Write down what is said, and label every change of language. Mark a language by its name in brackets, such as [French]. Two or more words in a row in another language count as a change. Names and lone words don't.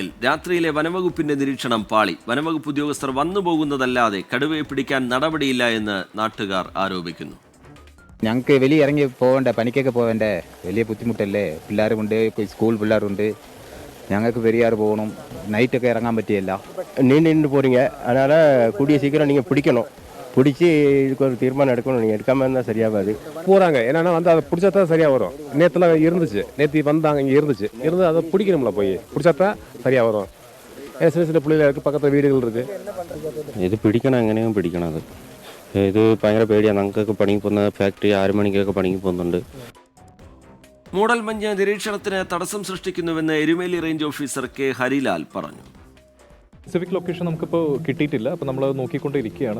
[Malayalam] രാത്രിയിലെ വനവകുപ്പിന്റെ നിരീക്ഷണം പാളി. വനവകുപ്പ് ഉദ്യോഗസ്ഥർ വന്നുപോകുന്നതല്ലാതെ കടുവയെ പിടിക്കാൻ നടപടിയില്ല എന്ന് നാട്ടുകാർ ആരോപിക്കുന്നു. ഞങ്ങൾക്ക് വെളിയിൽ ഇറങ്ങി പോകണ്ടേ, പണിക്കൊക്കെ പോകണ്ടേ, വലിയ ബുദ്ധിമുട്ടല്ലേ. പിള്ളേരുമുണ്ട്, സ്കൂൾ പിള്ളേരുണ്ട്. ഞങ്ങൾക്ക് പെരിയാർ പോകണം, നൈറ്റൊക്കെ ഇറങ്ങാൻ പറ്റിയല്ല. [Tamil] நீண்டு போகிறீங்க, அதனால் கூடிய சீக்கிரம் நீங்கள் பிடிக்கணும். பிடிச்சி இதுக்கு ஒரு தீர்மானம் எடுக்கணும். நீங்கள் எடுக்காமல் இருந்தால் சரியாகாது. போகிறாங்க, ஏன்னா வந்து அதை பிடிச்சாதான் சரியாக வரும். நேற்றுலாம் இருந்துச்சு, நேற்று வந்தாங்க, இங்கே இருந்து அதை பிடிக்கணும்ல, போய் பிடிச்சாதான் சரியாக வரும். சின்ன சின்ன பிள்ளைகளுக்கு பக்கத்தில் வீடுகள் இருக்குது. [Malayalam] ഇത് പിടിക്കണം, എങ്ങനെയും പിടിക്കണം. ഇത് ഭയങ്കര പേടിയാണ്. ഞങ്ങൾക്കൊക്കെ പണിക്ക് പോകുന്ന ഫാക്ടറി 6 മണിക്കൊക്കെ പണിക്ക് പോകുന്നുണ്ട്. മൂടൽമഞ്ഞ് നിരീക്ഷണത്തിന് തടസ്സം സൃഷ്ടിക്കുന്നുവെന്ന് എരുമേലി റേഞ്ച് ഓഫീസർ കെ ഹരിലാൽ പറഞ്ഞു. സ്പെസിഫിക് ലൊക്കേഷൻ നമുക്കിപ്പോൾ കിട്ടിയിട്ടില്ല. അപ്പോൾ നമ്മൾ നോക്കിക്കൊണ്ടിരിക്കുകയാണ്.